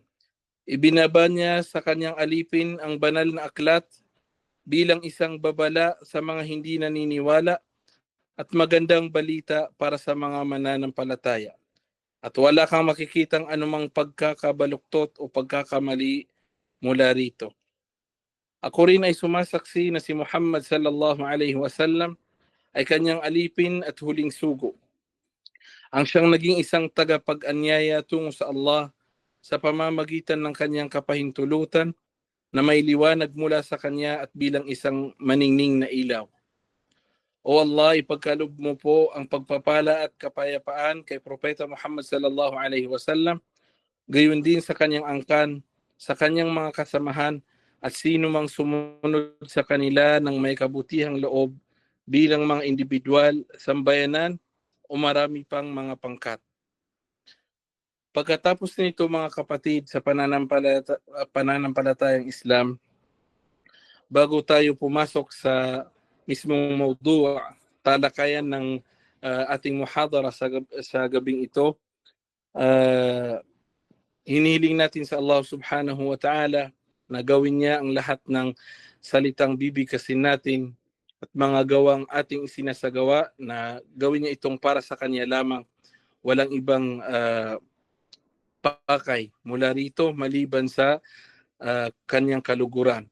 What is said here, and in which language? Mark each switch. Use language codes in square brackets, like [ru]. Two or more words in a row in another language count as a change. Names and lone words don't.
[tl] Ibinaba niya sa kanyang alipin ang banal na aklat bilang isang babala sa mga hindi naniniwala at magandang balita para sa mga mananampalataya. At wala kang makikitang anumang pagkakabaluktot o pagkakamali mula rito. Ako rin ay sumasaksi na si Muhammad [ar] صلى الله عليه وسلم [tl] ay kanyang alipin at huling sugo. Ang siyang naging isang tagapag-anyaya tungo sa Allah sa pamamagitan ng kanyang kapahintulutan na may liwanag mula sa kanya at bilang isang maningning na ilaw. O Allah, ipagkaloob mo po ang pagpapala at kapayapaan kay Propeta Muhammad [ar] صلى الله عليه وسلم, [tl] gayon din sa kanyang angkan, sa kanyang mga kasamahan, at sino mang sumunod sa kanila ng may kabutihang loob bilang mga individual, sambayanan, o marami pang mga pangkat. Pagkatapos nito mga kapatid sa pananampalatayang Islam, bago tayo pumasok sa mismong mawdu', talakayan ng ating muhadara sa gabing ito, hinihiling natin sa Allah [ar] سبحانه وتعالى [tl] na gawin niya ang lahat ng salitang bibigkasin natin at mga gawang ating isinasagawa na gawin niya itong para sa kanya lamang, walang ibang pakay mula rito maliban sa kanyang kaluguran.